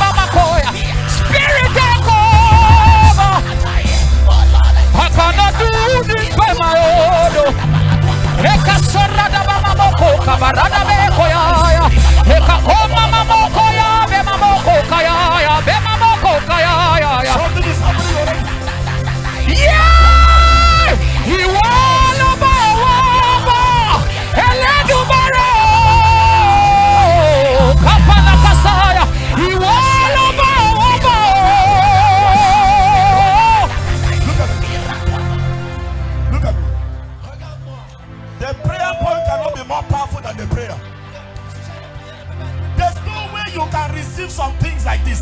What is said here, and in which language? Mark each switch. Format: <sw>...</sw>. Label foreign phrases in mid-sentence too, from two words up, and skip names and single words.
<en>Spirit take over. I cannot do this by my own. Eka sorada bama moko kabarada beko ya. Eka koma mamoko ya be mamoko kaya ya be mamoko kaya ya. Something is happening already. Yeah! He won over. Eledu baro. Kapana kasaya. He won over. Look at me. The prayer point cannot be more powerful than the prayer. There's no way you can receive some things like this.</en>